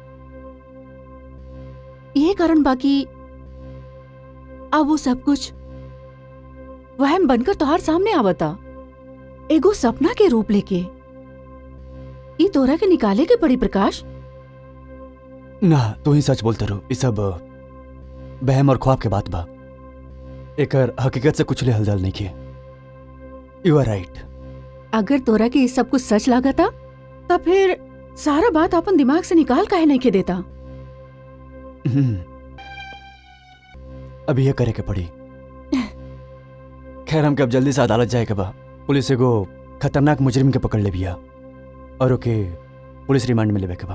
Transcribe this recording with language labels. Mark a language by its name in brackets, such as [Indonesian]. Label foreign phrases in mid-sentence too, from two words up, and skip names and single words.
[Bhojpuri] ये कारण बाकी अब वो सब कुछ वहम बनकर तोहार सामने आवता, एगो सपना के रूप लेके। ई तोरा के निकाले के पड़ी प्रकाश। ना, तू ही सच बोलते रहो। ये सब बहम और ख्वाब के बात बा। एकर हकीकत से कुछ ले हलचल नहीं किए। [English] You are right. [Bhojpuri] अगर तोरा के ये सब कुछ सच लागता तो फिर सारा बात अपन दिमाग से निकाल काहे नहीं के देता? अभी ये करे के पड़ी। खैर, हमके अब जल्दी से अदालत जाए के बा। पुलिस एगो खतरनाक मुजरिम के पकड़ ले बिया और ओके पुलिस रिमांड में लेवे के बा।